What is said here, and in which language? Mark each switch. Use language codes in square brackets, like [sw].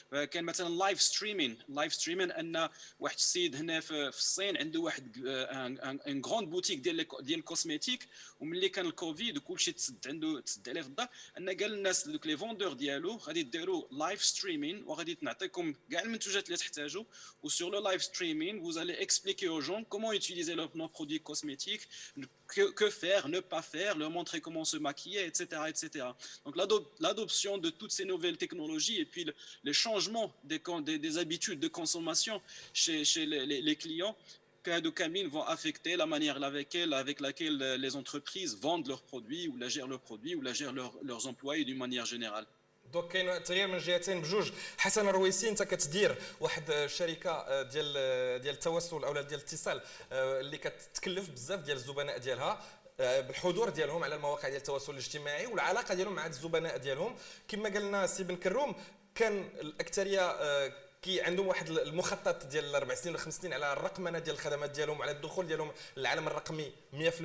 [ar] كان مثلا لايف ستريمين ان واحد السيد هنا في الصين عنده واحد ان غروند بوتيك ديال الكوزميتيك، وملي كان الكوفيد وكلشي تسد عليه في الدار، ان قال الناس دوك لي فوندور ديالو غادي ديروا لايف ستريمين وغادي نعطيكم كاع المنتوجات اللي تحتاجوا، وسور لو لايف ستريمين [fr] vous allez expliquer aux gens comment utiliser nos produits cosmétiques, que faire, ne pas faire, leur montrer comment se maquiller, etc. etc. Donc l'adoption de toutes ces nouvelles technologies et puis les changements des habitudes de consommation chez les clients vont affecter la manière avec laquelle les entreprises vendent leurs produits ou la gèrent leurs employés d'une manière générale. [ar] دوك كاين تغيير من جهتين بجوج. حسن الرويسي، انت كتدير واحد الشركه ديال التواصل او ديال الاتصال اللي كتكلف بزاف ديال الزبناء ديالها بالحضور ديالهم على المواقع ديال التواصل الاجتماعي والعلاقه ديالهم مع الزبناء ديالهم. كما قال لنا سي بن كروم، كان الاكثريه كي عندهم واحد المخطط ديال 4 سنين ولا 5 سنين على الرقمنه ديال الخدمات ديالهم وعلى الدخول ديالهم للعالم الرقمي 100%.